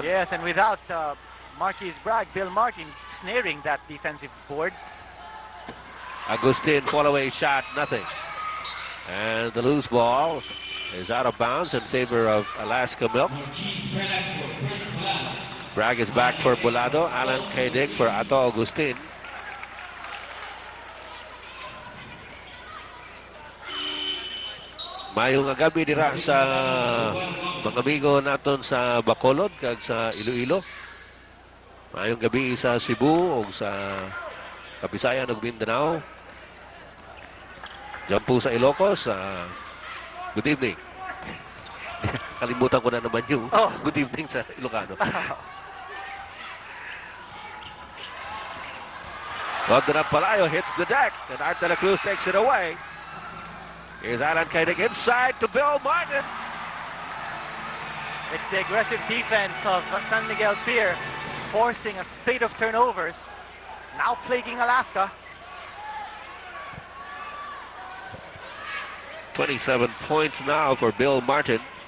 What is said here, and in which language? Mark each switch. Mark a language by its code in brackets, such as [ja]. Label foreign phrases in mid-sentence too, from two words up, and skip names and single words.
[en] Yes, and without Marquis Bragg, Bill Martin snaring that defensive board. Agustin fall-away shot, nothing. And the loose ball is out of bounds in favor of Alaska Milk. Bragg is back for Bolado. Alan Kaidik for Ato Agustin. [hil] Mayong gabi dira sa mga amigo naton sa Bacolod kag sa Iloilo. [ceb] Mayong gabi sa Cebu o sa Kabisayan ug Mindanao. [tl] Diyan po sa Ilocos. [en] Good evening. [tl] Kalimutan ko na naman yung [en] good evening [tl] sa Ilocano. [en] London and Palayo hits the deck and Art De La Cruz takes it away. Here's Alan Kaidik inside to Bill Martin. It's the aggressive defense of San Miguel Beer forcing a spate of turnovers, now plaguing Alaska. 27 points now for Bill Martin.